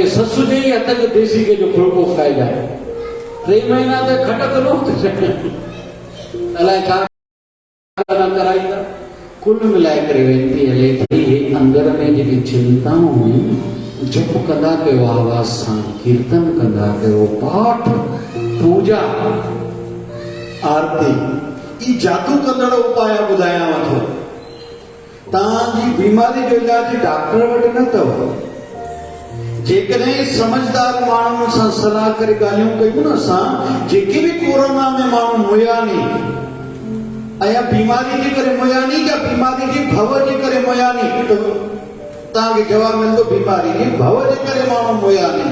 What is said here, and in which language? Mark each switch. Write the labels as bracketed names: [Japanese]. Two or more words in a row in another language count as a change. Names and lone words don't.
[Sindhi] कि ससु जे हथ जो देसी घी जो फुल्को खाइजांइ। 3 महीना त खटत न अलाए छा कराईंदा। कुल मिलाए करे वेंदी हले थी अंदर में जेकी चिंताऊं हुयूं, जप कंदा कयो, आवाज़ सां कीर्तन कंदा कयो, पाठ, पूजा, आरती, ई जादू कंदड़ उपाय ॿुधायांव थो। तव्हांजी बीमारी जो इलाज डॉक्टर वटि न अथव। जेकॾहिं समझदार माण्हुनि सां सलाह करे ॻाल्हियूं कयूं न असां, जेके बि कोरोना में माण्हू मुया नी, ऐं बीमारी जे करे मुया नी या बीमारी जे भव जे करे मुया नी, तव्हांखे जवाबु मिलंदो बीमारी जे भव जे करे माण्हू मुया नी।